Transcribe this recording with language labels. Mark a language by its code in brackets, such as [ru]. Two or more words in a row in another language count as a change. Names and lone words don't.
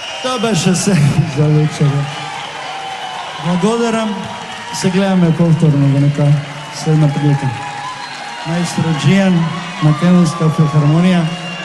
[mk] To беше се. за вечерјо. Благодарам. Se gledаме повторно во нека следна прилика. Маестро Джијан, Македонска филхармонија